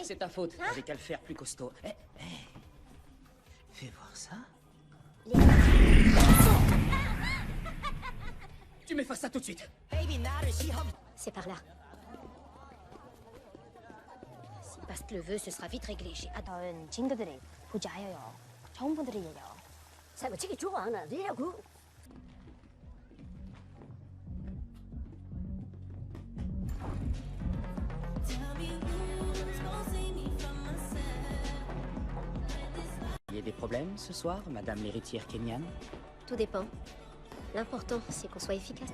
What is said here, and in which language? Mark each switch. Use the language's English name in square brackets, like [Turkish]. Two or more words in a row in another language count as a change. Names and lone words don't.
[French] C'est ta faute, t'avais qu'à le faire plus costaud. Fais voir ça. Tu m'effaces ça tout de suite. C'est par là. Si Bast le veut, ce sera vite réglé. J'ai hâte. [Korean] 친구들이 부자예요. 좋은 분들이에요. 사고치기 좋아하는 리라고. [French] Il y a des problèmes ce soir, madame l'héritière kenyane? Tout dépend. L'important, c'est qu'on soit efficace.